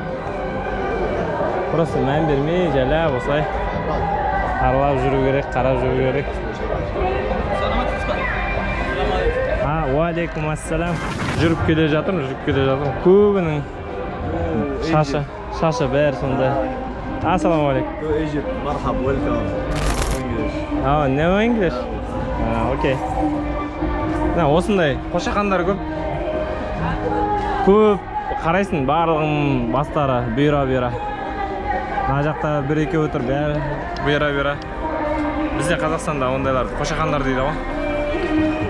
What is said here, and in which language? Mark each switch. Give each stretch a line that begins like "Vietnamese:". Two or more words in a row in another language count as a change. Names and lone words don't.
Kazakh: Просто мән бермей, жайлап осылай аралап жүру керек, қарап жүру керек.
Arabic: وعليكم السلام.
Kazakh: Жүріп келе жатырмын. Көбінің шашы бәрі сонда.
Arabic: السلام عليكم.
English: Egypt, marhaba, welcome. English. Oh, no English?
Kazakh: Окей. Осындай қошақандар көп. Көп қарайсың, барлығының бастары бұйра. Мына жақта бір-екі отыр, бәрі бұйра. Бізде Қазақстанда ондайларды қошақандар дейді ғой.